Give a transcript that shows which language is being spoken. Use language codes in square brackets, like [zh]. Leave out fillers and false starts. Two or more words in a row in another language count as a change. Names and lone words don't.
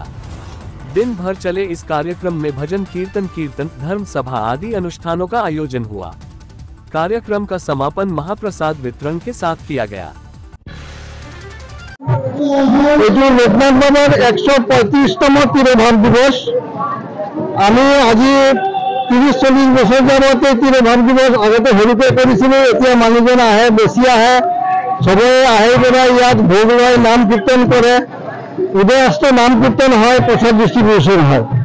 [hi] दिन भर चले इस कार्यक्रम में भजन कीर्तन, धर्म सभा आदि अनुष्ठानों का आयोजन हुआ। कार्यक्रम का समापन महाप्रसाद वितरण के साथ किया गया। [as] লোকনাথ বাবাৰ 135তম তিৰোভাৱ দিৱস আমি আজি 30-40 বছর যাবতে তিৰোভাৱ দিৱস আগতে সৰুকৈ কৰিছিলোঁ। এতিয়া মানুহজন আহে, বেছি আহে, সবে আহি পেলাই ইয়াত ভোগ লয়, নাম কীৰ্তন কৰে। উদয়াস্ত নাম কীৰ্তন হয়, প্ৰসাদ ডিষ্ট্ৰিবিউচন হয়।